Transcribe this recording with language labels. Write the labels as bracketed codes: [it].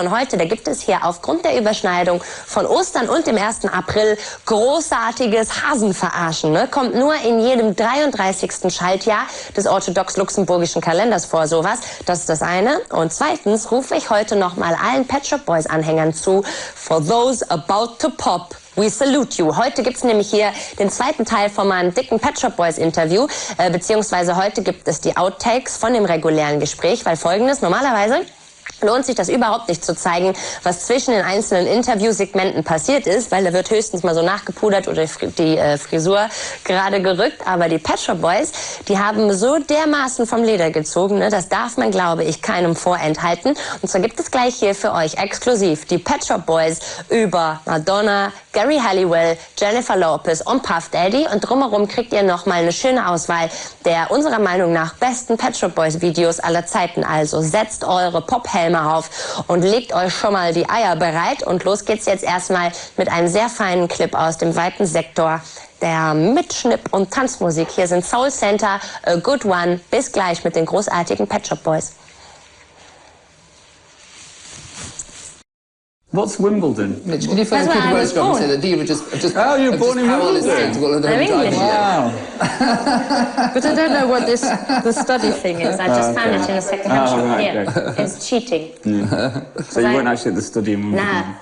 [de] Und heute, da gibt es hier aufgrund der Überschneidung von Ostern und dem 1. April großartiges Hasenverarschen. Ne? Kommt nur in jedem 33. Schaltjahr des orthodox-luxemburgischen Kalenders vor, sowas. Das ist das eine. Und zweitens rufe ich heute nochmal allen Pet Shop Boys Anhängern zu. [en] For those about to pop, we salute you. [de] Heute gibt's nämlich hier den zweiten Teil von meinem dicken Pet Shop Boys Interview, beziehungsweise heute gibt es die Outtakes von dem regulären Gespräch, weil Folgendes, normalerweise lohnt sich das überhaupt nicht zu zeigen, was zwischen den einzelnen Interviewsegmenten passiert ist, weil da wird höchstens mal so nachgepudert oder die Frisur gerade gerückt. Aber die Pet Shop Boys, die haben so dermaßen vom Leder gezogen, ne, das darf man, glaube ich, keinem vorenthalten. Und zwar gibt es gleich hier für euch exklusiv die Pet Shop Boys über Madonna, Gary Halliwell, Jennifer Lopez und Puff Daddy. Und drumherum kriegt ihr nochmal eine schöne Auswahl der unserer Meinung nach besten Pet Shop Boys Videos aller Zeiten. Also setzt eure Pophelme auf und legt euch schon mal die Eier bereit. Und los geht's jetzt erstmal mit einem sehr feinen Clip aus dem weiten Sektor der Mitschnipp- und Tanzmusik. Hier sind Soul Center, A Good One. Bis gleich mit den großartigen Pet Shop Boys. [en] What's Wimbledon? Mitch, can you phone Peter Rosecroft and say that Diva just oh, you're born in Wimbledon? I'm English. Wow. But I don't know what the study thing is. I just found it in a second-hand shop right, here. okay. It's cheating. Yeah. So you weren't actually at the study in Wimbledon?